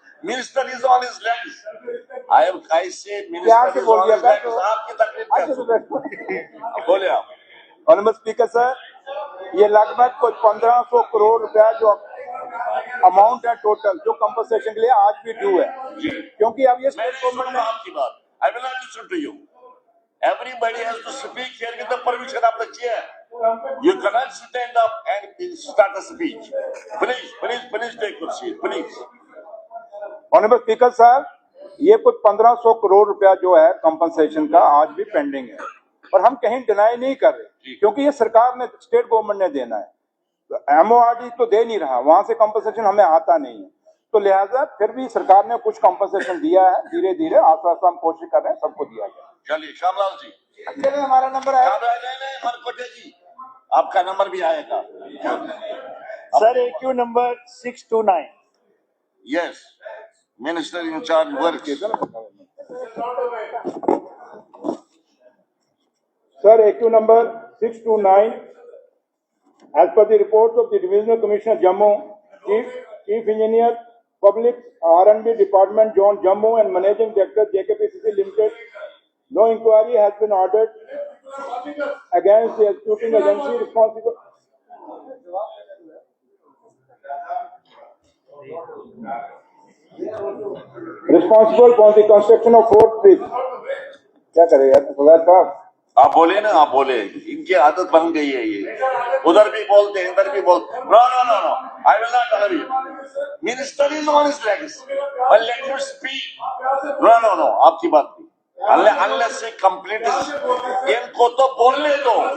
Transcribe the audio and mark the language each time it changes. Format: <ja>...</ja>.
<en>Minister is on his legs. I say minister is on his legs.</en> <hi>आपकी तकलीफ क्या? बोले आप। ऑनरेबल स्पीकर सर, ये लगभग कोई 1500 करोड़ रुपया जो अमाउंट है टोटल, जो कंपनसेशन के लिए आज भी ड्यू है, क्योंकि अब ये स्टेट गवर्नमेंट ने आपकी बात,</hi> <en>I will not listen to you. Everybody has to speak here with the permission of the chair. You cannot stand up and start a speech. Please take your seat, please.</en> <hi>Honourable speaker sir, ये कुछ 1500 करोड़ रुपया जो है compensation का आज भी pending है, और हम कहीं डिनाई नहीं कर रहे, क्योंकि ये सरकार ने, स्टेट गवर्नमेंट ने देना है। MORD तो दे नहीं रहा, वहां से कंपनसेशन हमें आता नहीं है, तो लिहाजा फिर भी सरकार ने कुछ कंपनसेशन दिया है, धीरे धीरे आस्ते आस्ते हम कोशिश कर रहे हैं सबको दिया जाए। चलिए श्यामलाल जी, हमारा नंबर आया। मनकोटे जी, आपका नंबर भी आएगा sir. AQ number 629।</hi> <en>Yes, minister in charge work. Sir, AQ number 629, as per the reports of the Divisional Commissioner Jammu, Chief Engineer, Public R&B Department, Zone Jammu, and Managing Director, JKPCC Limited, no inquiry has been ordered against the executing agency responsible for the construction of fourth bridge.</en> <hi>क्या करेगा फवाद साहब? आप बोले ना, आप बोले, इनकी आदत बन गई है ये, उधर भी बोलते हैं, इधर भी बोलते।</hi> <en>No, I will not allow you. Minister is on his legs, but let you speak.</en> <hi>No, आपकी बात नहीं, अनलेस से कंप्लीट, इनको तो बोलने दो।</hi>